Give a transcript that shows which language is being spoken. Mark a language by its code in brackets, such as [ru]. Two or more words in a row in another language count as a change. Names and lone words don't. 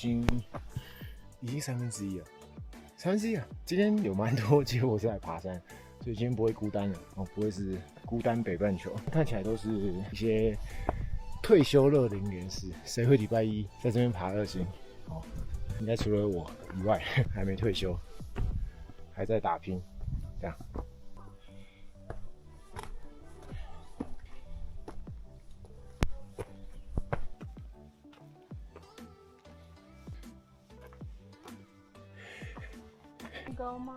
[zh] 已經1/3了，1/3了。今天有蠻多，結果是來爬山， 所以今天不會孤單了哦，不會是孤單北半球。看起來都是一些退休樂齡人士，誰會禮拜一在這邊爬2星？哦，應該除了我以外，還沒退休，還在打拼，這樣。高吗？